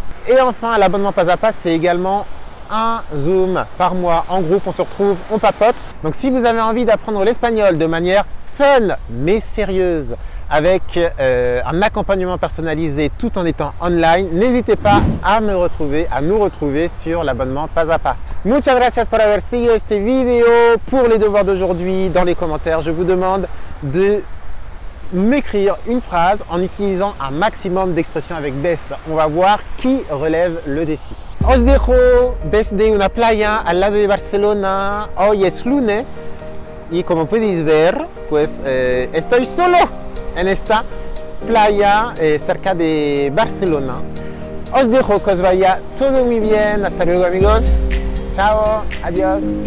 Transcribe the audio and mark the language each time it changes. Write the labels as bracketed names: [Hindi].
[French] Et enfin, l'abonnement Pas à Pas, c'est également un Zoom par mois en groupe, on se retrouve, on papote. Donc si vous avez envie d'apprendre l'espagnol de manière fun mais sérieuse, avec un accompagnement personnalisé tout en étant online, n'hésitez pas à nous retrouver sur l'abonnement Pas à Pas. [Spanish] Muchas gracias por haber seguido este vidéo. [French] Pour les devoirs d'aujourd'hui, dans les commentaires, je vous demande de m'écrire une phrase en utilisant un maximum d'expressions avec Bess. On va voir qui relève le défi. [Spanish] Os dejo desde una playa al lado de Barcelona. Hoy es lunes y como podéis ver, pues estoy solo en esta playa cerca de Barcelona. Os dejo que os vaya todo muy bien. Hasta luego, amigos. Chao, adiós.